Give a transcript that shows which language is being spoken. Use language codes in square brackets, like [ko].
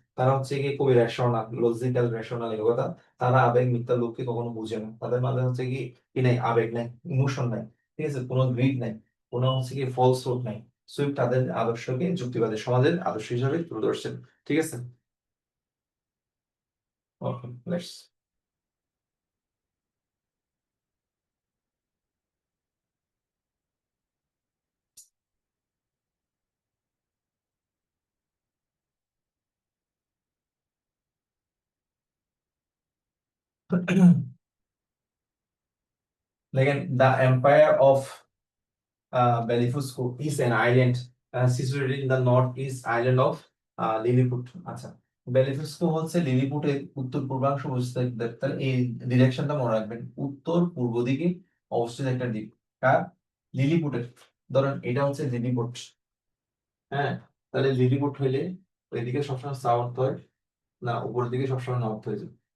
[bn] তারা হচ্ছে কি খুবই রেশনাল, লজিক্যাল রেশনাল এই কথা। তারা আবেগ মিথ্যা লোককে কখনো বুঝে না, তাদের মাঝে হচ্ছে কি নাই, আবেগ নাই, ইমোশন নাই, ঠিক আছে, কোনো গ্রিড নাই, কোনো হচ্ছে কি ফলস হোপ নাই। সুইফট তাদের আদর্শকে যুক্তিবাদী সমাজের আদর্শ হিসেবে তুলে ধরছেন, ঠিক আছে। [en] Okay, let's দেখেন, the empire of Belifusco is an island situated in the northeast island of Lilliput. [bn] আচ্ছা, বেলিফুস্কো হচ্ছে লিলিপুটের উত্তর পূর্বাংশ অবস্থিত। তাহলে এই ডিরেকশনটা মনে রাখবেন, উত্তর পূর্ব দিকে অবস্থিত একটা দ্বীপ। কার? লিলিপুটের। ধরেন এটা হচ্ছে লিলিপুট, হ্যাঁ। তাহলে লিলিপুট হইলে ওইদিকে সবসময় সাউথ হয় না, উপরের দিকে সবসময় নর্থ হয়ে যায়।